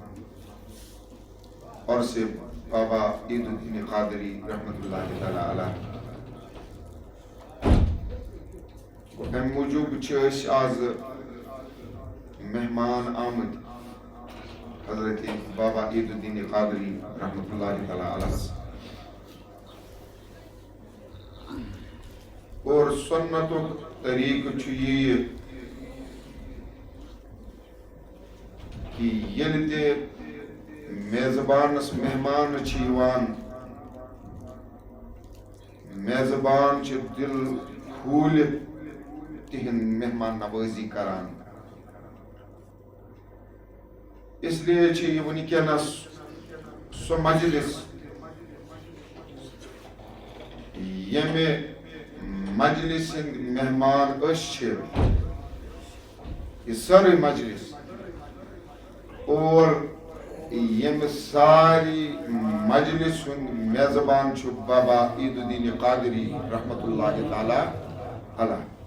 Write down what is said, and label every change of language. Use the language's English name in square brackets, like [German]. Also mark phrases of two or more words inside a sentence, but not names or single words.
[Kashmiri] عرس بابا عید الدین قادری رحمت اللہ تعالیٰ علیہ امہِ موٗجوٗب چھِ أسۍ آز مہمان آمٕتۍ حضرت بابا عید الدین قادری رحمت اللہ تعالیٰ علیہ اور سنتُک طریقہٕ چھُ یہِ کہ ییٚلہِ تہِ میزبانس مہمان چھِ یِوان میزبان چھِ دل کھوٗلِتھ تِہنٛد مہمان نوٲزی کران [Urdu] اس لیے [Kashmiri] چھِ یہِ وٕنکیٚنس سُہ مجلس ییٚمہِ مجلس ہٕنٛدۍ مہمان أسۍ چھِ یہِ سٲرٕے مجلس اور ییٚمہِ ساری مجلس ہُنٛد میزبان چھُ بابا عید الدین قادری رحمت اللہ تعالیٰ علیہ